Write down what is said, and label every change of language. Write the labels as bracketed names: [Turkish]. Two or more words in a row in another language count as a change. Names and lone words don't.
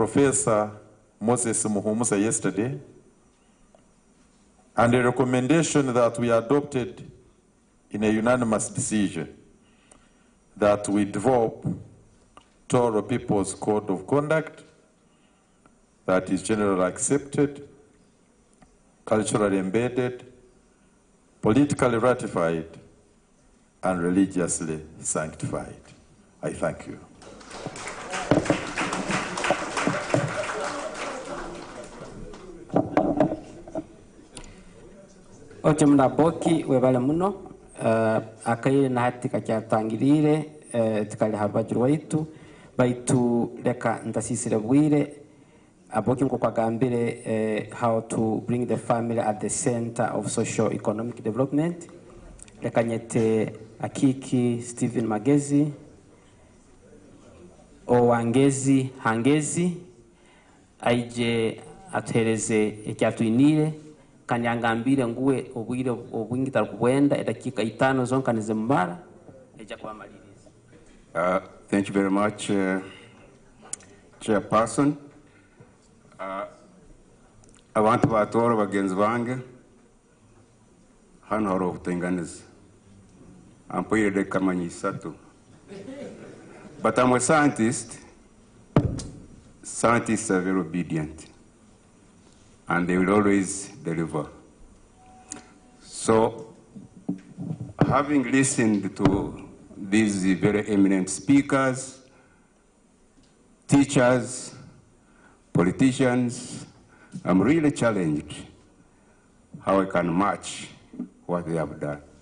[English] Professor Moses Muhumusa yesterday and the recommendation that we adopted in a unanimous decision that we develop Tooro People's Code of Conduct that is generally accepted, culturally embedded, politically ratified, and religiously sanctified. I thank you. [Tooro] Ochemna boki webale muno akaire na hati kakyatangirire tikali habajuru waitu baitu leka ntasisire bwire aboki nko kwagambire [English] how to bring the family at the center of social economic development. [Tooro] Leka nyete akiki Stephen Magezi Owangezi Hangezi aije atuhereze ekyatuinire kanyangambire nguwe obwire obwingitar kubwenda edakika 5 zonka nizemmara eja kwamaliriza. [English] Thank you very much, Chairperson. [Tooro] Abantu ba Tooro bagenzi bange hano hari obutenganiza ampwire de kamanyi isatu. [English] But I'm a scientist. Scientists are very obedient, and they will always deliver. So, having listened to these very eminent speakers, teachers, politicians, I'm really challenged how I can match what they have done.